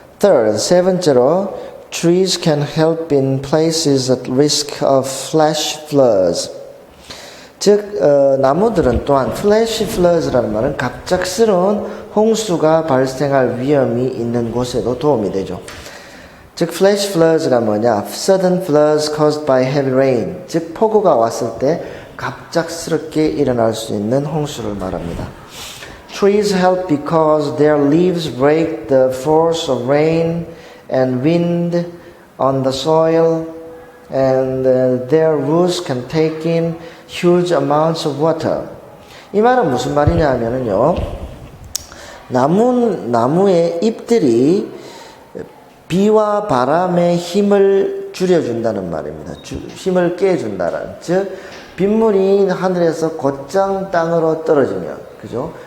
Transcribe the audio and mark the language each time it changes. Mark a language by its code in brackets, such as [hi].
[en] Third, [ko] 세 번째로 [en] trees can help in places at risk of flash floods. [ko] 즉 나무들은 또한 flash floods라는 말은 갑작스러운 홍수가 발생할 위험이 있는 곳에도 도움이 되죠. 즉 flash floods가 뭐냐? [en] Sudden floods caused by heavy rain. [ko] 즉 폭우가 왔을 때 갑작스럽게 일어날 수 있는 홍수를 말합니다. [en] Trees help because their leaves break the force of rain and wind on the soil and their roots can take in huge amounts of water. [ko] 이 말은 무슨 말이냐 하면은요. 나무의 잎들이 비와 바람의 힘을 줄여준다는 말입니다. 힘을 깨준다는. 즉 빗물이 하늘에서 곧장 땅으로 떨어지면, 그죠?